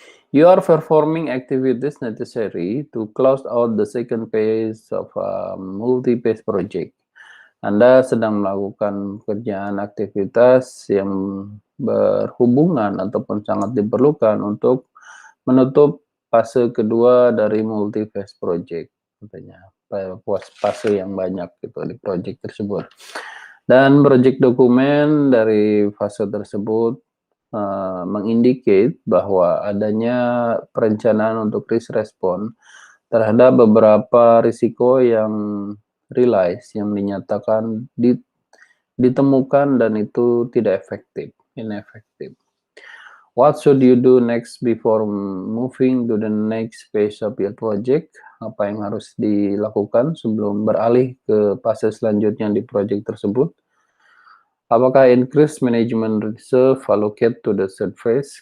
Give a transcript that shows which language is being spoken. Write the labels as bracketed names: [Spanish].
[English] You are performing activities necessary to close out the second phase of a multi-phase project. [Indonesian] Anda sedang melakukan pekerjaan aktivitas yang berhubungan ataupun sangat diperlukan untuk menutup fase kedua dari multi-phase project, katanya. Fase yang banyak gitu di project tersebut. Dan project dokumen dari fase tersebut mengindicate bahwa adanya perencanaan untuk risk response terhadap beberapa risiko yang realize yang dinyatakan ditemukan dan itu tidak efektif, ineffective. [English] What should you do next before moving to the next phase of your project? [Indonesian] Apa yang harus dilakukan sebelum beralih ke fase selanjutnya di project tersebut? Apakah [English] increase management reserve allocate to the third phase?